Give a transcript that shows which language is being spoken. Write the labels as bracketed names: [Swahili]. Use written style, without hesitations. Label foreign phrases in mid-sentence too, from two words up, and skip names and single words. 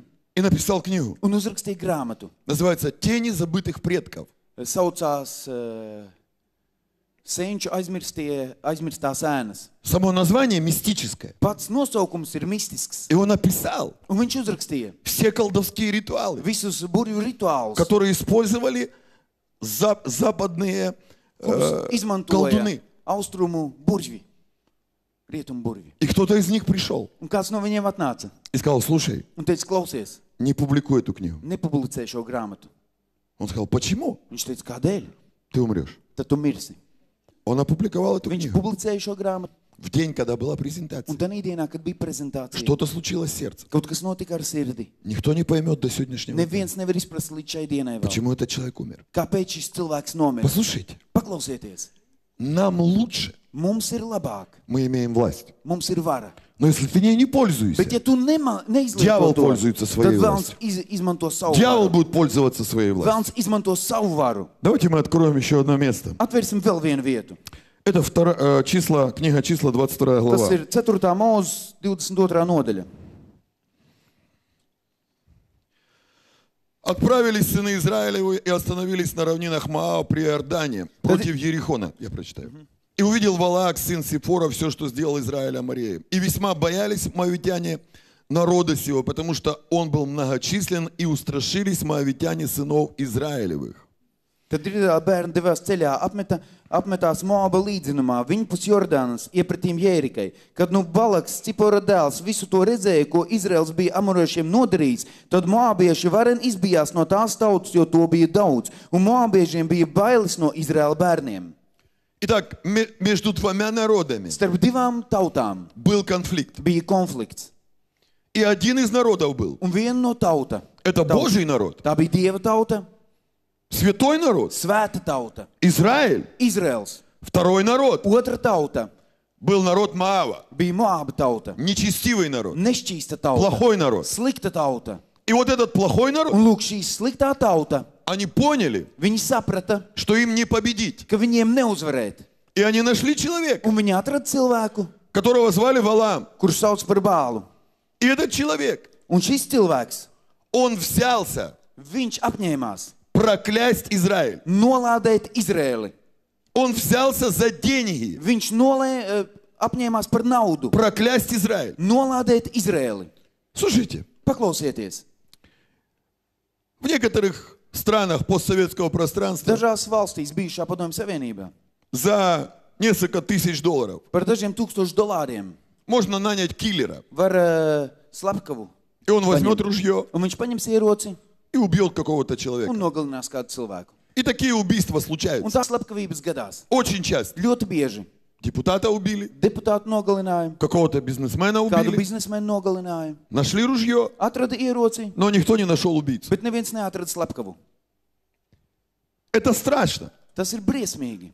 [Russian] и написал книгу. [Latvian] un uzrakstīja grāmatu. [Russian] Называется «Тени забытых предков». [Latvian] Saucās Senču aizmirstās ēnas. [Russian] Само название мистическое. [Latvian] Pats nosaukums ir mistisks. [Russian] И он описал [Latvian] Un viņš uzrakstīja [Russian] все колдовские ритуалы, [Latvian] visus burvju rituālus, [Russian] которые использовали западные [Latvian] kurus izmantoja [Russian] колдуны. [Latvian] austrumu burvji, rietumu burvji. [Russian] И кто-то из них пришел [Latvian] Un kāds no viņiem atnāca [Russian] и сказал: слушай, [Latvian] un teica, klausies, [Russian] не публикуй эту книгу. [Latvian] nepublicē šo grāmatu. [Russian] Он сказал: почему? [Latvian] Viņš teica, kādēļ? [Russian] Ты умрешь. [Latvian] Tad tu mirsi. [Russian] Он опубликовал эту [Latvian] Viņš [Russian] книгу [Latvian] publicēja šo grāmatu. [Russian] в день, когда была [Latvian] Un [Russian] презентация. [Latvian] tajā dienā, kad bija prezentācija, [Russian] Что-то случилось с сердцем. [Latvian] kaut kas notika ar sirdi. [Russian] Никто не поймет до сегодняшнего дня, [Latvian] Neviens nevar izprast līdz šai dienai vēl. [Russian] почему этот человек умер. [Latvian] Kāpēc šis cilvēks nomira? [Russian] Послушайте, [Latvian] Paklausieties, [Russian] нам лучше, [Latvian] mums ir labāk, [Russian] мы имеем власть. [Latvian] mums ir vara. [Russian] Но если ты ней не пользуешься, [Latvian] Bet ja tu neizlieto [Russian] Дьявол [Latvian] to, [Russian] пользуется своей [Latvian] tad velns [Russian] властью. [Latvian] izmanto savu [Russian] дьявол [Latvian] varu. [Russian] будет пользоваться своей властью. [Latvian] Velns izmanto savu varu. [Russian] Давайте мы откроем еще одно место. [Latvian] Atvērsim vēl vienu vietu. [Russian] Это книга числа, 22 [Latvian] Tas [Russian] глава. [Latvian] ir 4. mūzes 22. nodaļa. [Russian] Отправились сыны Израилевы и остановились на равнинах Моава при Иордане против Ерихона. Я прочитаю. И увидел Валаак, сын Сифора, все, что сделал Израиль Амореем. И весьма боялись моавитяне народа сего, потому что он был многочислен, и устрашились моавитяне сынов Израилевых. [Latvian] Tad ir bērni devās ceļā, apmetās Moaba līdzenumā, viņpus Jordānas, iepratīm Jērikai. Kad nu Balaks, Cipora dēls, visu to redzēja, ko Izraels bija amorošiem nodarījis, tad moabieši varen izbijās no tās tautas, jo to bija daudz, un moabiešiem bija bailes no Izraela bērniem. [Russian] Итак, между двумя народами [Latvian] Starp divām tautām [Russian] был конфликт. [Latvian] bija konflikts, [Russian] И один из народов был. [Latvian] un viena no tauta. [Russian] Это Божий народ, [Latvian] Tā bija Dieva tauta, [Russian] святой народ, [Latvian] svēta tauta, [Russian] Израиль. [Latvian] Izraels. [Russian] Второй народ [Latvian] Otra tauta [Russian] был народ Моава, [Latvian] bija Moaba tauta, [Russian] нечестивый народ, [Latvian] nešķīsta tauta, [Russian] плохой народ. [Latvian] slikta tauta. [Russian] И вот этот плохой народ, [Latvian] Un lūk, šī sliktā tauta, [Russian] они поняли, [Latvian] viņi saprata, [Russian] что им не победить. [Latvian] ka viņiem neuzvarēt. [Russian] И они нашли человека, [Latvian] Un viņi atrada cilvēku, [Russian] которого звали Валаам. [Latvian] kurš sauc par Bālu. [Russian] И этот человек, [Latvian] Un šis cilvēks, [Russian] он взялся [Latvian] viņš apņēmās [Russian] проклясть Израиль. [Latvian] nolādēt Izrēli. [Russian] Он взялся за деньги [Latvian] Viņš apņēmās par naudu, [Russian] проклясть Израиль. [Latvian] nolādēt Izrēli. [Russian] Слушайте, [Latvian] Paklausieties, [Russian] в некоторых странах постсоветского пространства [Latvian] dažās valstīs bijušā Padomju Savienībā [Russian] за несколько тысяч долларов [Latvian] par dažiem $1000 [Russian] можно нанять киллера. [Latvian] var slepkavu, [Russian] И он возьмет ружье [Latvian] un viņš paņems ieroci [Russian] и убьет какого-то [Latvian] un [Russian] человека. [Latvian] nogalinās kādu cilvēku. [Russian] И такие убийства [Latvian] Un [Russian] случаются. [Latvian] tās slepkavības gadās [Russian] Очень часто. [Latvian] ļoti bieži. [Russian] Депутата убили, [Latvian] Deputātu nogalināja, [Russian] какого-то бизнесмена [Latvian] kādu [Russian] убили, [Latvian] biznesmenu nogalināja, [Russian] нашли ружье, [Latvian] atrada ieroci, [Russian] но никто не нашел убийцу. [Latvian] bet neviens neatrada slepkavu. [Russian] Это страшно, [Latvian] Tas ir briesmīgi,